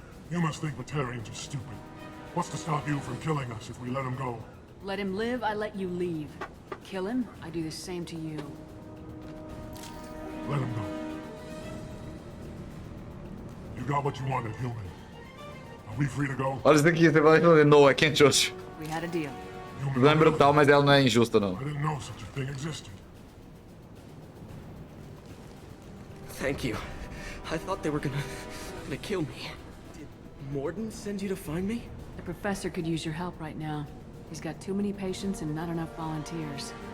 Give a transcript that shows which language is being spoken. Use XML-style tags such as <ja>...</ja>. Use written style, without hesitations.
<en>You must think Batarians are stupid. What's to stop you from killing us if we let him go? Let him live, I let you leave. Kill him, I do the same to you. Let him go. You got what you wanted, human. Are we free to go?</en> <pt>Olha isso daqui, você vai responder,</pt> <en>no, I can't trust you. We had a deal.</en> <pt>Não é brutal, mas ela não é injusta, não.</pt> <en>I didn't know such a thing existed. Thank you. I thought they were gonna kill me. Did Morden send you to find me? The professor could use your help right now. He's got too many patients and not enough volunteers.</en>